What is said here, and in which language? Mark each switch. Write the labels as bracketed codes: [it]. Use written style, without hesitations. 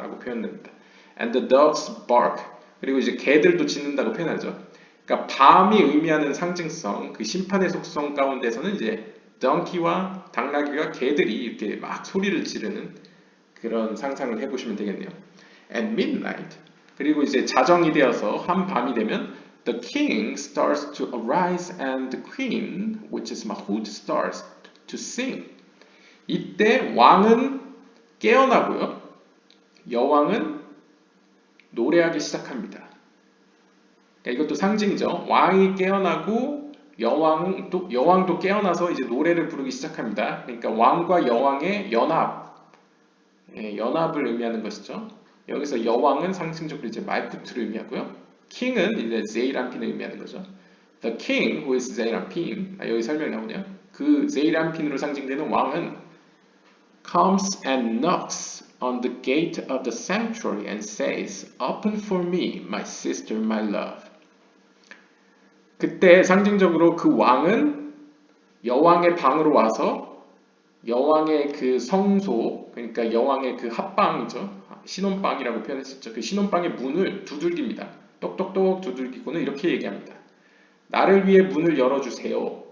[ko] 라고 표현됩니다. [en] And the dogs bark. [ko] 그리고 이제 개들도 짖는다고 표현하죠. 그러니까 밤이 의미하는 상징성, 그 심판의 속성 가운데서는 이제 donkey와 당나귀와 개들이 이렇게 막 소리를 지르는 그런 상상을 해보시면 되겠네요. [en] At midnight, [ko] 그리고 이제 자정이 되어서 한밤이 되면 [en] the king starts to arise and the queen, which is Mahut, starts to sing. [ko] 이때 왕은 깨어나고요, 여왕은 노래하기 시작합니다. 그러니까 이것도 상징이죠. 왕이 깨어나고 여왕도 깨어나서 이제 노래를 부르기 시작합니다. 그러니까 왕과 여왕의 연합을 의미하는 것이죠. 여기서 여왕은 상징적으로 이제 말쿠트를 의미하고요. 킹은 이제 제이람핀을 의미하는 거죠. [en] The king, who is 제이란핀, [ko] 여기 설명이 나오네요. 그 제이란핀으로 상징되는 왕은 [en] comes and knocks on the gate of the sanctuary and says, Open for me, my sister, my love. [ko] 그때 상징적으로 그 왕은 여왕의 방으로 와서 여왕의 그 성소, 그러니까 여왕의 그 합방이죠. 신혼방이라고 표현했었죠. 그 신혼방의 문을 두들깁니다. 똑똑똑 두들기고는 이렇게 얘기합니다. 나를 위해 문을 열어주세요.